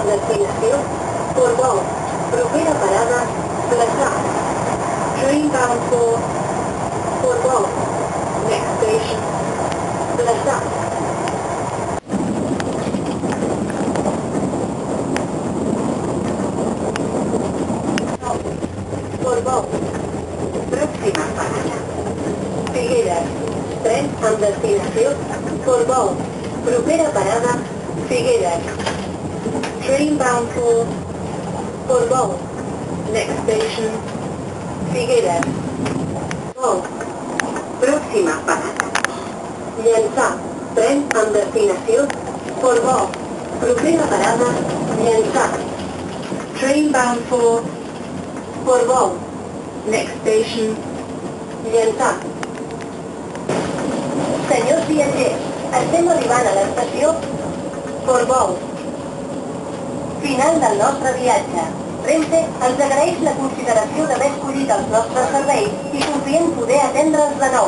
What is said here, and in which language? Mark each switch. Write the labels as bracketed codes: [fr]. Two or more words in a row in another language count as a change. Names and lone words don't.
[ca] destinació, Portbou. Propera parada, Flaçà. [en] Train bound for Portbou. Next station, Flaçà. Portbou. [ca] Pròxima parada, Figueres. Tren amb destinació, Portbou. Propera parada, Figueres. [en] Train bound for Portbou. Next station, Figueres. [ca] Portbou. Pròxima parada, Llançà. Tren amb destinació, Portbou. Propera parada, Llançà. [en] Train bound for Portbou. Next station, Llançà. [ca] Senyors viatgers, estem arribant a l'estació Portbou. Final del nostre viatge. Renfe ens agraeix la consideració d'haver escollit els nostres serveis i confiem poder atendre'ls de nou.